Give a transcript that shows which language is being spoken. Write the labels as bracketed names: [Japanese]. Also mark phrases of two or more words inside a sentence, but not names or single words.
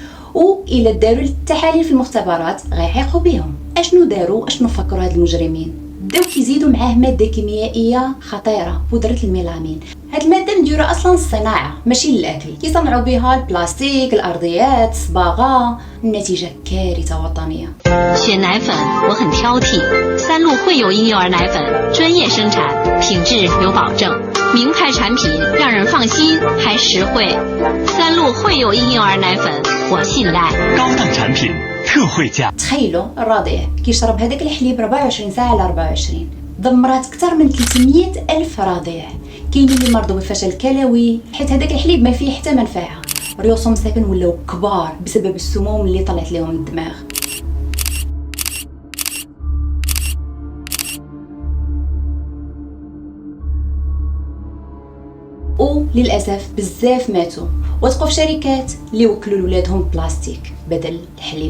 [Arabic] والى داروا التحاليل في المختبرات غيعيقوا بهم. اشنو داروا؟ اشنو فكروا هاد المجرمين؟ بداو كيزيدوا معاه ماده كيميائيه خطيره بودره الميلامين. هاد الماده مديوره اصلا الصناعه ماشي للاكل، كيصنعوا بها البلاستيك، الارضيات، الصباغه. النتيجه كارثه وطنيه. [Chinese] 选奶粉我很挑剔，三鹿惠友婴幼儿奶粉专业生产，品质有保证，名牌产品让人放心还实惠。三鹿惠友婴幼儿奶粉我信赖。高档产品特惠价。 [Arabic] تخيلوا الرضيع كيشرب هذاك الحليب 24 ساعه على 24، دمرات اكثر من 300 الف رضيع. كاينين اللي مرضوا بالفشل الكلوي حيت هذاك الحليب ما فيه حتى منفعه. ريوسهم ساكن ولاو كبار بسبب السموم اللي طلعت لهم الدماغ. وللاسف بزاف ماتوا وثقوا في شركات اللي وكلوا لولادهم بلاستيك بدل الحليب.